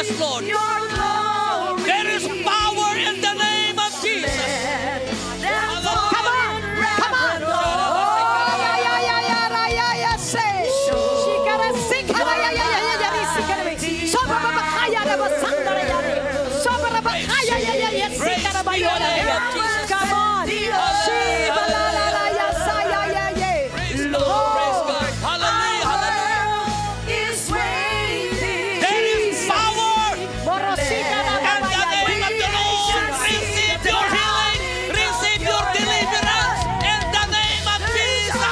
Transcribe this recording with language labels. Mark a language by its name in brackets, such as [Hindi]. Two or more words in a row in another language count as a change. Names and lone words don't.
[English] Lord. There is power in the name of Jesus. Come on! Come on! Oh, yeah, say. Shikara, sikara, Sobra bakaya na basandara yari. Sobra bakaya, sikara ba yun? Come on! Shiba la la la ya saya ya ye. Praise God, praise God. Hallelujah, hallelujah. There is power Morosika na in the name of the Lord. Receive your healing, receive your deliverance in the name of Jesus.